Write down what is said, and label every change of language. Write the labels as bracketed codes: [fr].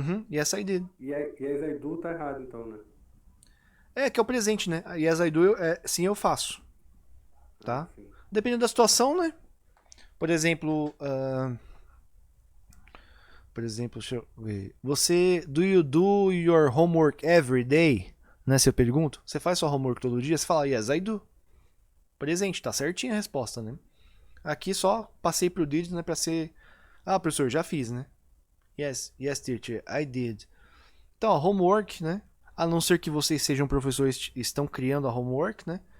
[en] Yes, I did. Yes, I do [pt] tá errado, então, né? Que é o presente, né? [en] Yes, I do, [pt] sim, eu faço. Tá? Sim. Dependendo da situação, né? Por exemplo, deixa eu ver. [en] Do you do your homework every day? [pt] Né, se eu pergunto, você faz sua homework todo dia? Você fala, [en] yes, I do. [pt] Presente, tá certinha a resposta, né? Aqui só passei pro did, né, pra ser... Ah, professor, já fiz, né? [en] Yes, teacher, I did. [pt] Então, ó, homework, né? A não ser que vocês sejam professores e estão criando a homework, né?